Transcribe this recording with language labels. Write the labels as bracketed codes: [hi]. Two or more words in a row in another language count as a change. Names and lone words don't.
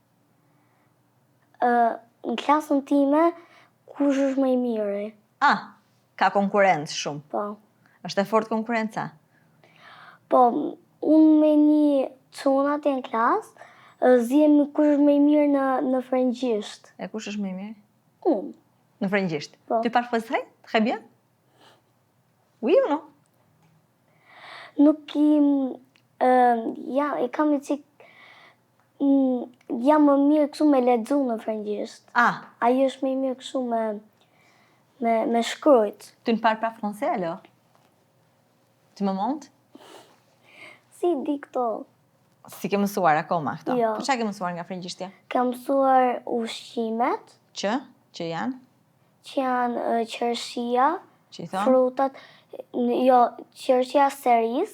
[sq] Në klasën time, kush është më I miri? Ka konkurrencë shumë. Po. Është e fortë konkurenca? Po, unë me një çuna atje në klasë, zihemi kush është më I mirë në frëngjisht. E kush është më I miri? Unë. Në frëngjisht? Po. [fr] Tu parles français? Très bien? Oui ou non? [sq] Nuk I kam I qik... jam më mirë kështu me lexu në frëngjisht. Ajo është më I mirë kështu me shkruajt. [fr] Tu ne parles pas français alors? Tu me montres? [sq] Si di këto? Si ke mësuar akoma këto? Jo. Po çka ke mësuar nga frëngjishtja? Kam mësuar ushqimet, Që janë? që janë qershia, Që I thonë? frutat, jo, qershia cerise.